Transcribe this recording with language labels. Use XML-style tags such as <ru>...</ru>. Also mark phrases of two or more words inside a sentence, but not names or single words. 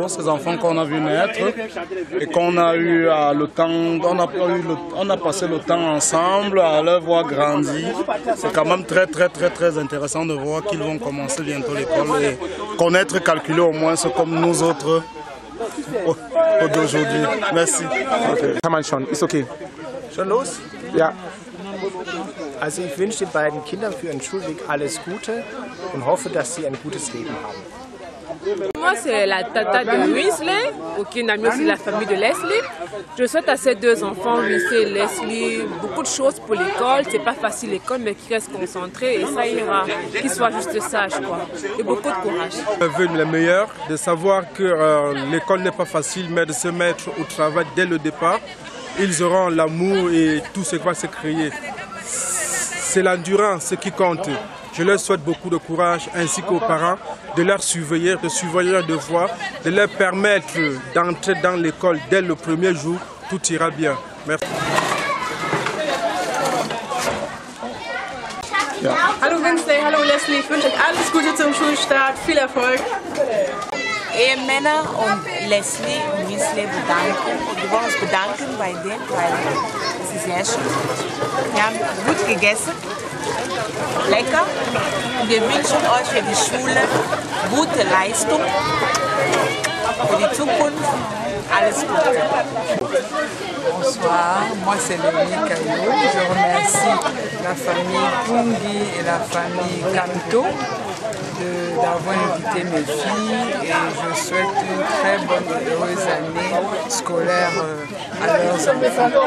<fr>Ces enfants qu'on a vu naître et qu'on a eu le temps, on a passé le temps ensemble à leur voir grandir. C'est quand même très intéressant de voir qu'ils vont commencer bientôt l'école et connaître, calculer au moins ce comme nous autres d'aujourd'hui. Merci.</fr> <de>Okay. Kann man schon, ist okay. Schon los? Ja. Also ich wünsche den beiden Kindern für ihren Schulweg alles Gute und hoffe, dass sie ein gutes Leben haben.</de> <fr>Moi c'est la tata de Wesley, qui est aussi la famille de Leslie. Je souhaite à ces deux enfants, Wesley et Leslie, beaucoup de choses pour l'école. C'est pas facile l'école, mais qu'ils restent concentrés et ça ira, qu'ils soient juste sages quoi. Et beaucoup de courage. Je veux le meilleur, de savoir que l'école n'est pas facile, mais de se mettre au travail dès le départ. Ils auront l'amour et tout ce qui va se créer. C'est l'endurance qui compte. Je leur souhaite beaucoup de courage ainsi qu'aux parents de leur surveiller, de surveiller leurs devoirs, de leur permettre d'entrer dans l'école dès le premier jour. Tout ira bien. Merci.</fr> <de>Ja. Hallo Wesley, hallo Leslie, ich wünsche euch alles Gute zum Schulstart, viel Erfolg. Männer und Leslie und Wesley bedanken. Und wir wollen uns bedanken bei denen, weil es ist sehr schön. Wir haben gut gegessen, lecker. Und wir wünschen euch für die Schule gute Leistung, für die Zukunft alles Gute.</de> <fr>Bonsoir, moi c'est Léonie Caillot. Je remercie la famille Pungi et la famille Kanto d'avoir invité mes filles et je souhaite une très bonne et heureuse année scolaire à leurs enfants.</fr>